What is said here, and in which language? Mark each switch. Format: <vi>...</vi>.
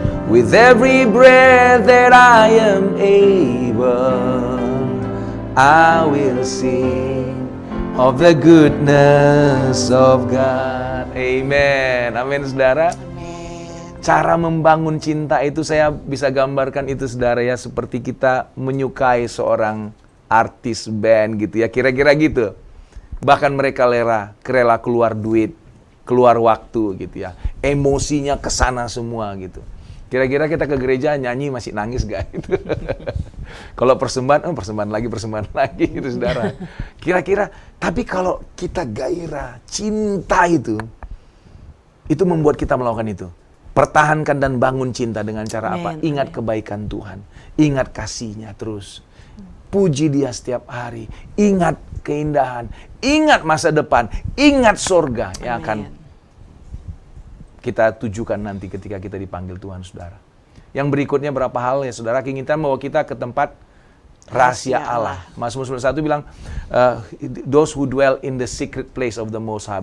<en>With every breath that I am able, I will sing of the goodness of God.</en> <id>Amen. Amin, saudara. Cara membangun cinta itu saya bisa gambarkan itu, saudara ya, seperti kita menyukai seorang artis band gitu ya, kira-kira gitu. Bahkan mereka rela keluar duit, keluar waktu gitu ya. Emosinya kesana semua gitu. Kira-kira kita ke gereja nyanyi masih nangis gak gitu? Kalau persembahan lagi gitu, saudara. Kira-kira, tapi kalau kita gairah, cinta itu membuat kita melakukan itu. Pertahankan dan bangun cinta dengan cara apa? Ingat kebaikan Tuhan, ingat kasih-Nya terus. Puji Dia setiap hari, ingat keindahan, ingat masa depan, ingat surga yang akan kita tujukan nanti ketika kita dipanggil Tuhan, saudara. Yang berikutnya berapa hal ya, saudara, keinginan bahwa kita ke tempat rahasia Allah. Mazmur 91 bilang,</id> <en>those who dwell in the secret place of the Most High.</en>